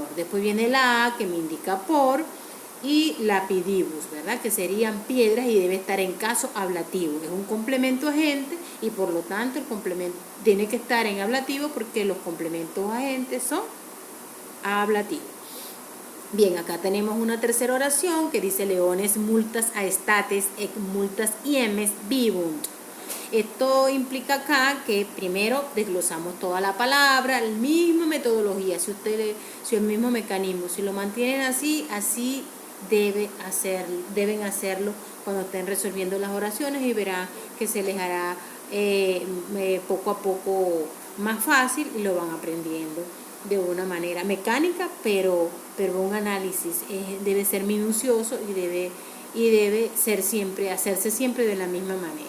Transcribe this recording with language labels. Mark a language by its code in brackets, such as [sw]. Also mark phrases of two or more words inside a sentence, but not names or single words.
[es] Después viene la A, que me indica por, y lapidibus, ¿verdad? Que serían piedras y debe estar en caso ablativo. Es un complemento agente y por lo tanto el complemento tiene que estar en ablativo porque los complementos agentes son ablativos. Bien, acá tenemos una tercera oración que dice [la] leones multas aestates ec multas iemes vivunt. [es] Esto implica acá que primero desglosamos toda la palabra, la misma metodología, si el mismo mecanismo, si lo mantienen así deben hacerlo cuando estén resolviendo las oraciones y verán que se les hará poco a poco más fácil y lo van aprendiendo de una manera mecánica, pero un análisis debe ser minucioso y debe hacerse siempre de la misma manera.